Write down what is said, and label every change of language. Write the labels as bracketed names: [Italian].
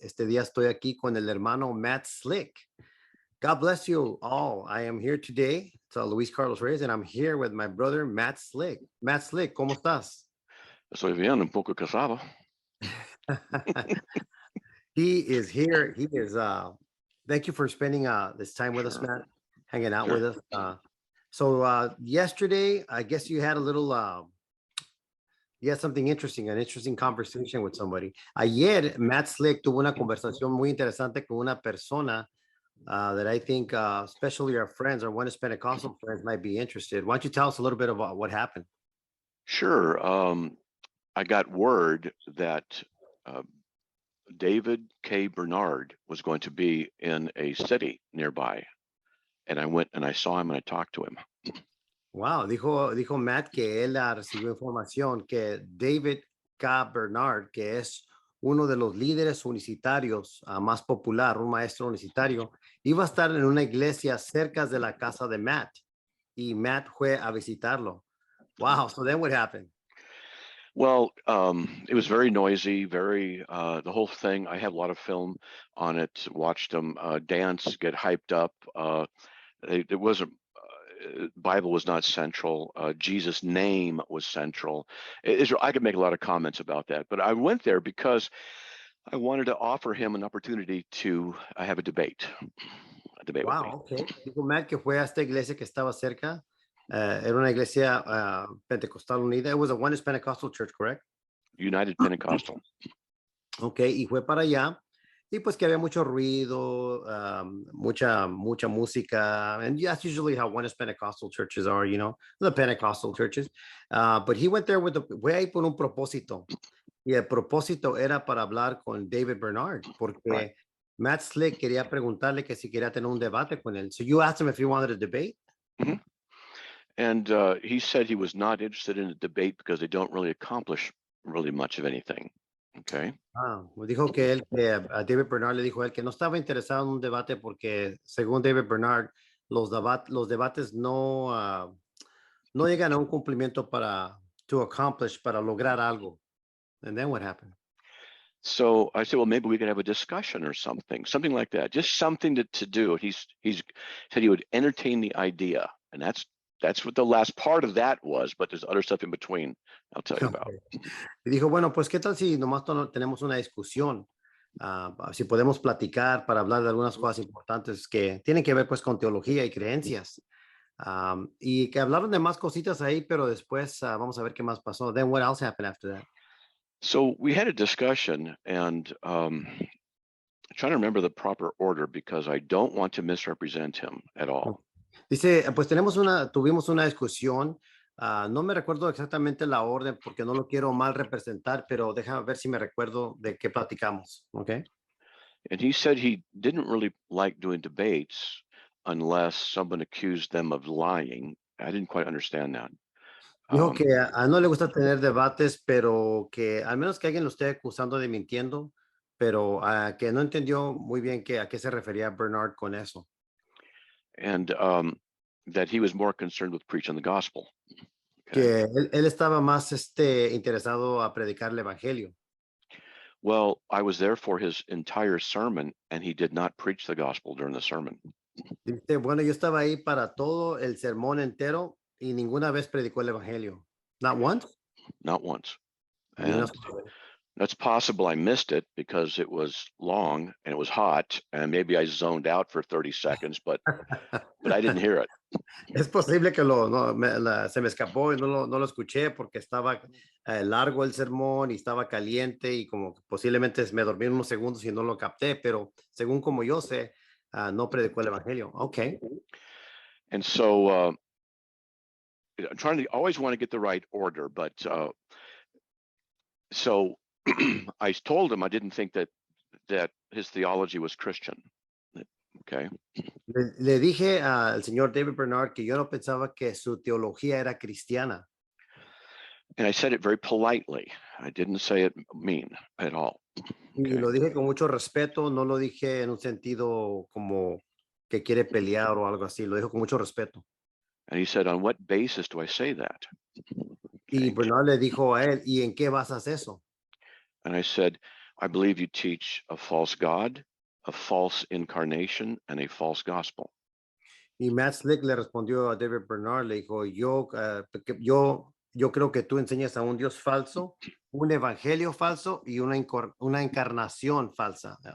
[Spanish] Este día estoy aquí con el hermano Matt Slick. [English] God bless you all. I am here today. It's Luis Carlos Reyes, and I'm here with my brother Matt Slick. [Spanish] Matt Slick, ¿cómo estás? Estoy bien, un poco casado. [English] He is here. He is. Thank you for spending this time with us, Sure, Matt, hanging out sure. with us. So yesterday, I guess you had a little. You had something interesting, an interesting conversation with somebody. [Spanish] Ayer, Matt Slick tuvo una conversación muy interesante con una persona [English] that I think, especially our friends, our Oneness Pentecostal friends, might be interested. Why don't you tell us a little bit about what happened? Sure. I got word that uh, David K. Bernard was going to be in a city nearby. And I went and I saw him and I talked to him. [Spanish] Wow, dijo Matt que él recibió información que David K. Bernard, que es uno de los líderes unicitarios más popular, un maestro unicitario, iba a estar en una iglesia cerca de la casa de Matt y Matt fue a visitarlo. [English] Wow, so then what happened? Well, it was very noisy, the whole thing. I have a lot of film on it, watched them dance, get hyped up. It wasn't Bible was not central. Jesus' name was central. I could make a lot of comments about that, but I went there because I wanted to offer him an opportunity to have a debate with me. Wow, okay. [Spanish] Dijo Matt que fue a esta iglesia que estaba cerca. Era una iglesia pentecostal unida. [English] It was a Oneness Pentecostal church, correct? United Pentecostal. [Spanish] Ok, y fue para allá. Y pues que había mucho ruido, mucha música. [English] And that's usually how Oneness Pentecostal churches are, the Pentecostal churches. But he went there [Spanish] fue ahí por un propósito. Y el propósito era para hablar con David Bernard, [English] Right. [Spanish] porque Matt Slick quería preguntarle que si quería tener un debate con él. [English] So you asked him if he wanted a debate? hmm And he said he was not interested in a debate because they don't really accomplish really much of anything. Okay. [Spanish] Pues dijo que a David Bernard le dijo a él que no estaba interesado en un debate porque, según David Bernard, los debates no llegan a un cumplimiento para lograr algo. [English] And then what happened? So I said, well, maybe we could have a discussion or something like that, just something to do. He's said he would entertain the idea, and that's what the last part of that was. But there's other stuff in between. I'll tell you about. [Spanish] Y dijo, bueno, pues, ¿qué tal si nomás tenemos una discusión? Si podemos platicar para hablar de algunas cosas importantes que tienen que ver, pues, con teología y creencias. Y que hablaron de más cositas ahí, pero después vamos a ver qué más pasó. [English] Then what else happened after that? So we had a discussion, and trying to remember the proper order because I don't want to misrepresent him at all. [Spanish] Dice, pues tuvimos una discusión. No me recuerdo exactamente la orden porque no lo quiero mal representar, pero déjame ver si me recuerdo de qué platicamos. ¿Ok? [English] And he said he didn't really like doing debates unless someone accused them of lying. I didn't quite understand that. [Spanish] Dijo Um, que a no le gusta tener debates, pero que al menos que alguien lo esté acusando de mintiendo, pero que no entendió muy bien a qué se refería Bernard con eso. [English] and that he was more concerned with preaching the gospel. Okay. [Spanish] Que él estaba más interesado a predicar el evangelio. [English] Well, I was there for his entire sermon, and he did not preach the gospel during the sermon. [Spanish] Dice, bueno, yo estaba ahí para todo el sermón entero y ninguna vez predicó el evangelio. [English] Not once. Not once. [Spanish] Ni una [English] And [Spanish] sola vez. [English] that's possible I missed it because it was long and it was hot, and maybe I zoned out for 30 seconds, but I didn't hear it. [Spanish] Es posible que se me escapó y no lo escuché porque estaba largo el sermón y estaba caliente y como que posiblemente me dormí unos segundos y no lo capté, pero según como yo sé, no predicó el evangelio. [English] Ok. And so I'm trying to always want to get the right order, but so I told him I didn't think that his theology was Christian. Okay. [Spanish] Le dije al señor David Bernard que yo no pensaba que su teología era cristiana. [English] And I said it very politely. I didn't say it mean at all. [Spanish] Y [English] Okay. [Spanish] lo dije con mucho respeto, no lo dije en un sentido como que quiere pelear o algo así, lo dijo con mucho respeto. [English] And he said, on what basis do I say that? [Spanish] Y [English] Okay. [Spanish] Bernard le dijo a él, ¿y en qué basas eso? [English] And I said, I believe you teach a false God, a false incarnation, and a false gospel. [Spanish] Y Matt Slick le respondió a David Bernard, le dijo, yo creo que tú enseñas a un Dios falso, un evangelio falso y una encarnación falsa.